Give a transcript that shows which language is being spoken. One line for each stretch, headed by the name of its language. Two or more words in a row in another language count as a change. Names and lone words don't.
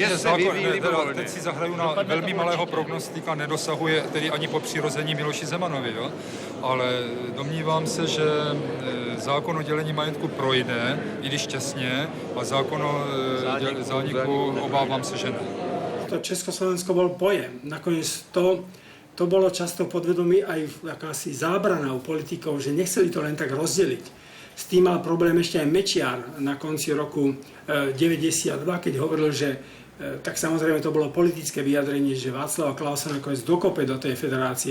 Czech: Teď si zahraju na velmi malého prognostika, nedosahuje tedy ani po přirození Miloši Zemanovi, jo? Ale domnívám se, že zákon o dělení majetku projde, i když těsně, a zákon o zániku obávám se, že ne.
Slovak: To Československo bol pojem. Nakoniec to bolo často podvedomí aj akási zábrana u politikov, že nechceli to len tak rozdeliť. S tým mal problém ešte aj Mečiar na konci roku 92, keď hovoril, že tak samozrejme to bolo politické vyjadrenie, že Václava Klausa nakoniec dokope do tej federácie.